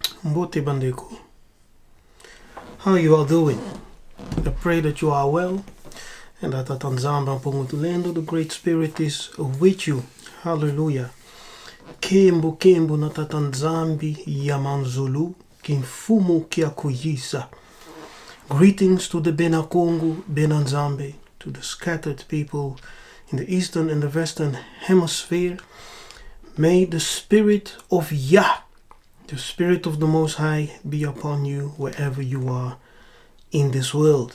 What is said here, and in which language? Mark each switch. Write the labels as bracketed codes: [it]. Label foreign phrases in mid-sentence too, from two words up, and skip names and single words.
[ln] Mbote Bandeko. [en] How you all doing? I pray that you are well and that Tanzamba Pongotulendo, the Great Spirit, is with you. Hallelujah. [kg] Kembo kembo na tatanzambi yamanzulu kimfumu kiakuyisa. [en] Greetings to the Bukongo, Benanzambe, to the scattered people in the eastern and the western hemisphere. May the Spirit of Yah, the Spirit of the Most High, be upon you wherever you are in this world.